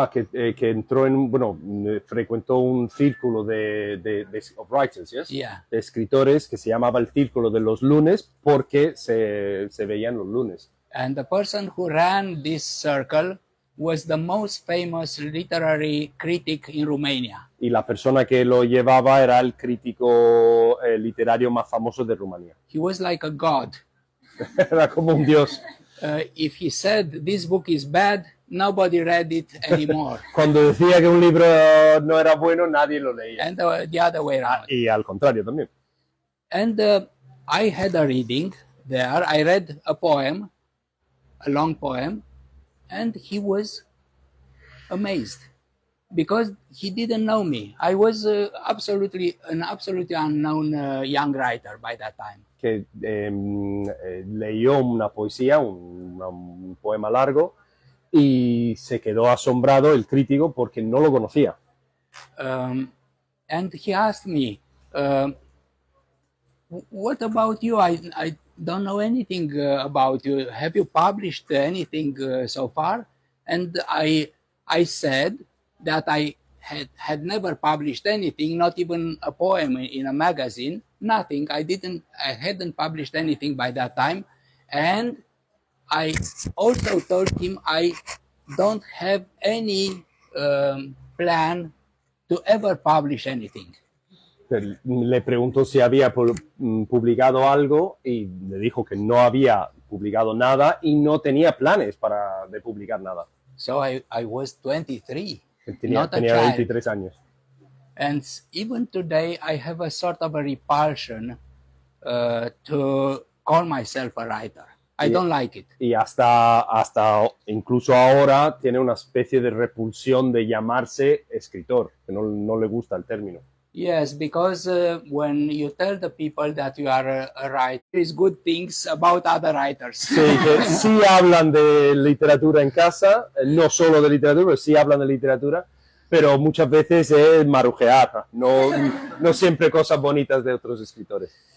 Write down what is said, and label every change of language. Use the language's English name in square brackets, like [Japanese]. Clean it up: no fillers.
[Spanish] Que entró frecuentó un círculo [English] of writers, yes? Yeah. [Spanish] De escritores que se llamaba el Círculo de los Lunes porque se veían los lunes. [English] And the person who ran this circle was the most famous literary critic in Romania. [Spanish] Y la persona que lo llevaba era el crítico literario más famoso de Rumanía. [English] He was like a god. [Spanish] Era como un dios. [English] If he said this book is bad, nobody read it anymore. [Spanish] Cuando decía que un libro no era bueno, nadie lo leía. [English] And the other way around. [Spanish] Y al contrario también. [English] And I had a reading there. I read a poem, a long poem, and he was amazed because he didn't know me. I was an absolutely unknown young writer by that time. [Spanish] Que leyó una poesía, un poema largo, y se quedó asombrado el crítico porque no lo conocía. [English] And he asked me, what about you? I don't know anything about you. Have you published anything so far? And I said that I had never published anything, not even a poem in a magazine, nothing. I hadn't published anything by that time. And I also told him I don't have any plan to ever publish anything. [Spanish] Le preguntó si había publicado algo y le dijo que no había publicado nada y no tenía planes de publicar nada. [English] So I was 23. [Spanish] Tenía 23 años. [English] And even today I have a sort of a repulsion to call myself a writer. I don't like it. [Spanish] Y hasta incluso ahora tiene una especie de repulsión de llamarse escritor, que no le gusta el término. [English] Yes, because when you tell the people that you are a writer, there is good things about other writers. [Spanish] Sí, que sí hablan de literatura en casa, no solo de literatura, pero sí hablan de literatura, pero muchas veces es marujear, no siempre cosas bonitas de otros escritores.